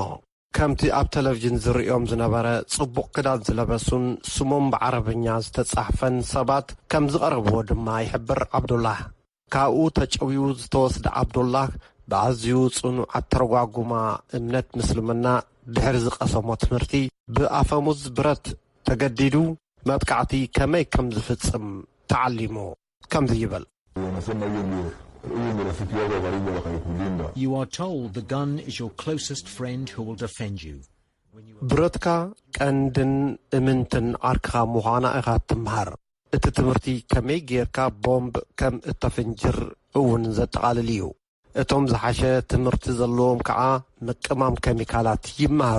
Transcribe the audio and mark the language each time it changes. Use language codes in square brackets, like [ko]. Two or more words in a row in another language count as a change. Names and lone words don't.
[ti] ከምቲ ኣብ ቴሌቭዥን ዝርኦም ዝነበረ ጽቡቕ ክዳን ዝለበሱን ስሞም ብዓረብኛ ዝተጻሕፈን ሰባት ከም ዝቐረብዎ ድማ ይሕብር ዓብዱላህ። ካብኡ ተጨውዩ ዝተወስደ ዓብዱላህ ብኣዝዩ ጽኑዕ ኣተረጓጉማ እምነት ምስልምና ድሕሪ ዝቐሰሞ ትምህርቲ ብኣፈሙዝ ብረት ተገዲዱ መጥቃዕቲ ከመይ ከም ዝፍጽም ተዓሊሙ ከምዚ ይብል። [en] You are told the gun is your closest friend who will defend you. [ti] ብረትካ ቀንድን እምንትን ዓርክኻ ምዃና ኢኻ ትምሃር። እቲ ትምህርቲ ከመይ ጌርካ ቦምብ ከም እተፍንጅር እውን ዘጠቓልል እዩ። እቶም ዝሓሸ ትምህርቲ ዘለዎም ከዓ ምቅማም ኬሚካላት ይመሃሩ